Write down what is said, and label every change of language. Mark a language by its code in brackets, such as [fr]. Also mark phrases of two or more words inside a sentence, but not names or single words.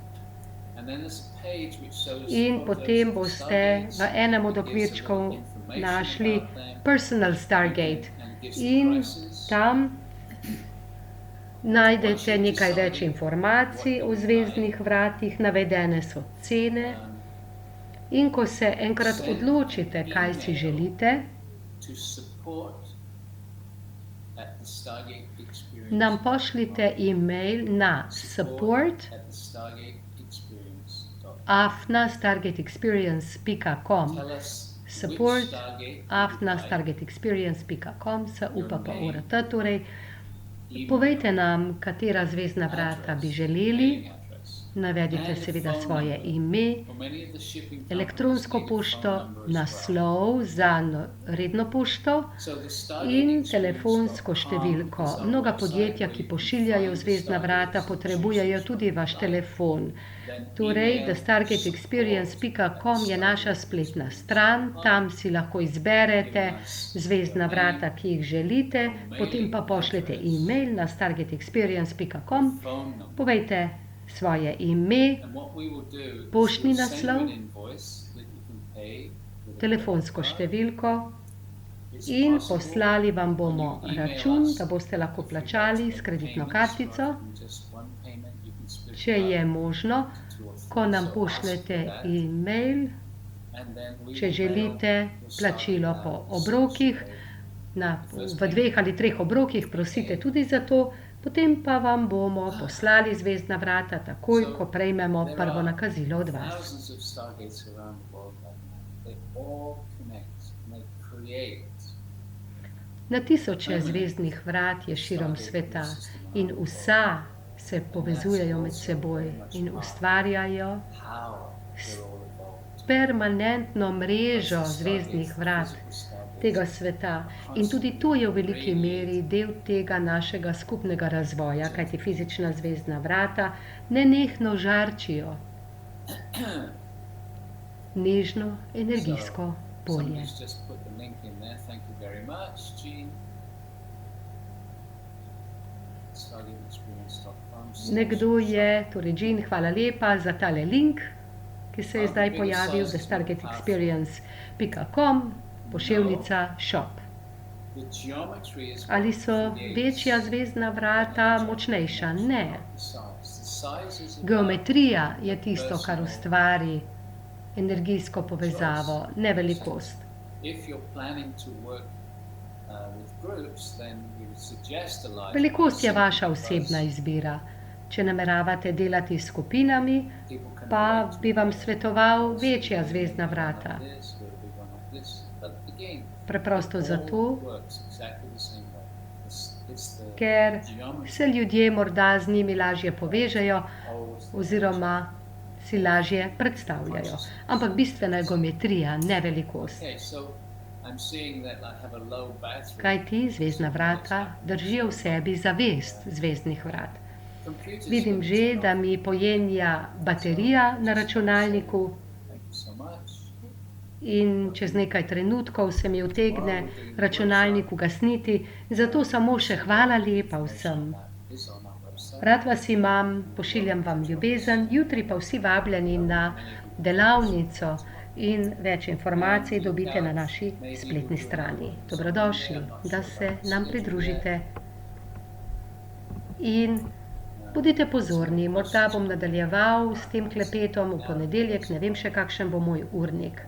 [sl] in potem boste v enem od okvirčkov našli Personal Stargate in tam najdete nekaj več informacij o zvezdnih vratih, navedene so cene. In ko se enkrat odločite, kaj si želite, nam pošljite e-mail na support@stargateexperience.com support@stargateexperience.com SUPPORT. Torej, povejte nam, katera zvezdna vrata bi želeli Navedite seveda svoje ime, [en] For many of the shipping [sl] elektronsko [en] companies need a [sl] pošto, [en] phone number as well. [sl] naslov za redno pošto [en] So the Stargate [sl] in [en] Experience [sl] telefonsko številko. [en] is our [sl] Mnoga [en] website [sl] podjetja, [en] where [sl] ki [en] you can [sl] pošiljajo [en] find [sl] v zvezdna [en] the [sl] vrata, [en] Stargates [sl] potrebujejo [en] and [sl] tudi [en] choose [sl] vaš [en] from [sl] telefon. [en] Then [sl] Torej, [en] email [sl] thestargateexperience.com je naša spletna stran, tam si lahko izberete zvezdna vrata, ki jih želite, potem pa pošljete e-mail na stargateexperience.com, [en] phone number. [sl] povejte svoje ime, [en] And what we will do [sl] Poštni [en] is we'll send you [sl] naslov, [en] an invoice that you can pay with a [sl] telefonsko [en] credit card. [sl] številko [en] It's [sl] in [en] possible [sl] poslali vam bomo [en] when you email [sl] račun, [en] us, [sl] da boste lahko [en] if you'd [sl] plačali [en] like to [sl] s [en] make [sl] kreditno [en] payments [sl] kartico, [en] rather than just one payment, you can split [sl] če [en] it up [sl] je možno, [en] into two or three. [sl] ko nam [en] So ask [sl] pošljete [en] for that, [sl] e-mail, [en] and then we [sl] če [en] will [sl] želite [en] mail the [sl] plačilo [en] Stargate [sl] po [en] out [sl] obrokih, [en] essentially. [sl] v 2 ali 3 obrokih prosite tudi za to, potem pa vam bomo poslali zvezdna vrata takoj, ko prejmemo [en] There [sl] prvo [en] are [sl] nakazilo od vas. [en] thousands of Stargates around the world right now. They all connect and they create. [sl] Na tisoče zvezdnih vrat je širom sveta in vsa se povezujejo med seboj in ustvarjajo [en] How they're all evolved. [sl] permanentno mrežo zvezdnih vrat tega sveta. In tudi to je v veliki meri del tega našega skupnega razvoja, kajti fizična zvezdna vrata nenehno žarčijo nežno energijsko polje. [en] Somebody's just put the link in there. Thank you very much, Jean. StargateExperience.com. [sl] Nekdo je, torej Jean, hvala lepa za tale link, ki se je zdaj pojavil, thestargateexperience.com, poševnica shop. [en] The geometry is [sl] Ali [en] what [sl] so [en] creates [sl] večja zvezdna vrata močnejša? Ne. [en] the size. The size is about [sl] Geometrija je tisto, kar ustvari energijsko povezavo, ne velikost. [en] if you're planning to work with groups, then we would suggest a large [sl] Velikost je [en] one, [sl] vaša [en] because [sl] osebna izbira. Če nameravate delati s skupinami, [en] people can [sl] pa [en] relate to [sl] bi vam [en] it. [sl] svetoval večja [en] So, [sl] zvezdna [en] one [sl] vrata. [en] like this, or a big one like this. But again, [sl] Preprosto [en] all [sl] zato, [en] works exactly the same way. It's the [sl] ker [en] geometry [sl] se ljudje morda z njimi lažje povežejo [en] holds the [sl] oziroma si lažje predstavljajo. Ampak bistvena je geometrija, ne velikost. [en] Okay, so I'm seeing that I have a low battery. [sl] Kaj ti zvezdna vrata držijo v sebi zavest zvezdnih vrat. [en] Computers [sl] Vidim [en] can [sl] že, [en] turn [sl] da [en] off. [sl] mi pojenja baterija na računalniku [en] Thank you so much. [sl] in čez nekaj trenutkov se mi utegne računalnik ugasniti, zato samo še hvala lepa vsem. [en] That is on our website. [sl] Rad vas imam, pošiljam vam ljubezen, jutri pa vsi vabljeni na delavnico in več informacij dobite na naši spletni strani. Dobrodošli, da se nam pridružite in bodite pozorni, morda bom nadaljeval s tem klepetom v ponedeljek, ne vem še kakšen bo moj urnik.